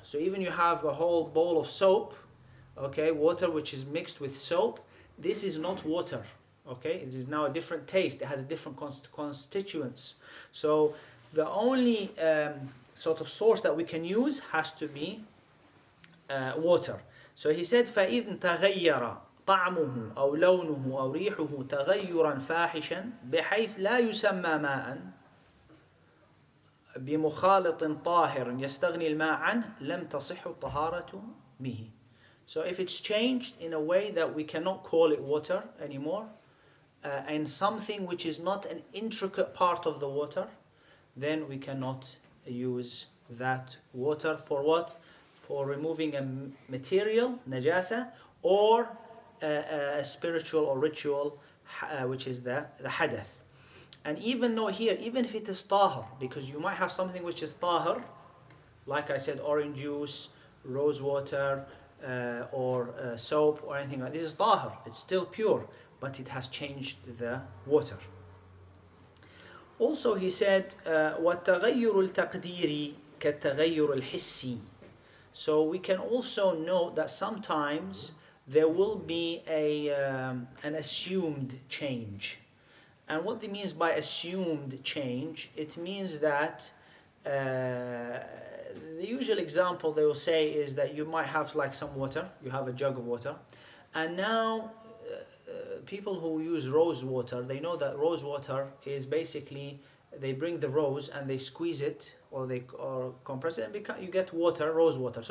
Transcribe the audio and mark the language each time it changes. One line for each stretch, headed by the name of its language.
English: So even you have a whole bowl of soap, okay, water which is mixed with soap, this is not water. Okay, it is now a different taste, it has a different constituents. So the only sort of source that we can use has to be water. So he said
Arabic: فَإِذْ تَغَيَّرَ طَعْمُهُ أَوْ لَوْنُهُ أَوْ رِيحُهُ تَغَيُّرًا فَاحِشًا بحيث لا يسمى ماءً بمخالط طاهر يستغني الماء عنه لم تصح الطهارة به.
English: So if it's changed in a way that we cannot call it water anymore, and something which is not an intricate part of the water, then we cannot use that water for what? For removing a material, najasa, or a spiritual or ritual, which is the hadath. And even though here, even if it is tahir, because you might have something which is tahir, like I said, orange juice, rose water, or soap, or anything like this, is tahir, it's still pure, but it has changed the water. Also he said,
Arabic: وَالتَّغَيُّرُ الْتَقْدِيرِ كَالتَّغَيُّرُ الْحِسِّي.
English: So we can also note that sometimes there will be an assumed change. And what it means by assumed change, it means that the usual example they will say is that you might have like some water, you have a jug of water, and now people who use rose water, they know that rose water is basically, they bring the rose and they squeeze it, or compress it, and you get water, rose water.